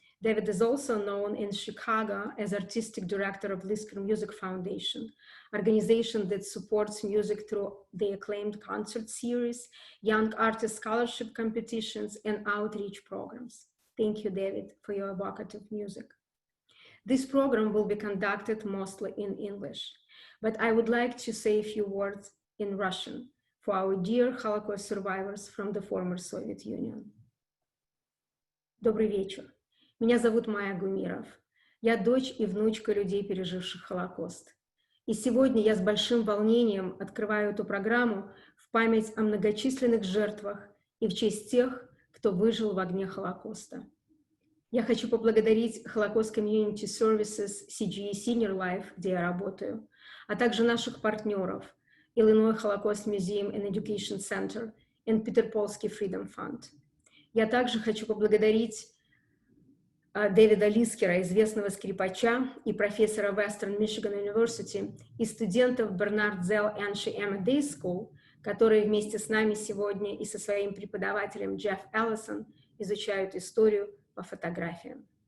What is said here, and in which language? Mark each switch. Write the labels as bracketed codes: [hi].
[en] David is also known in Chicago as artistic director of Lisker Music Foundation, organization that supports music through the acclaimed concert series, young artist scholarship competitions, and outreach programs. Thank you, David, for your evocative music. This program will be conducted mostly in English, but I would like to say a few words in Russian for our dear Holocaust survivors from the former Soviet Union. [ru] Добрый вечер. Меня зовут Майя Гумиров. Я дочь и внучка людей, переживших Холокост. И сегодня я с большим волнением открываю эту программу в память о многочисленных жертвах и в честь тех, кто выжил в огне Холокоста. Я хочу поблагодарить Holocaust Community Services, CGE Senior Life, где я работаю, а также наших партнеров Illinois Holocaust Museum and Education Center и Peter Polsky Freedom Fund. Я также хочу поблагодарить Дэвида Лискера, известного скрипача и профессора Western Michigan University, и студентов Bernard Zell Ensche Day School, которые вместе с нами сегодня и со своим преподавателем Джефф Эллисон изучают историю по фотографиям.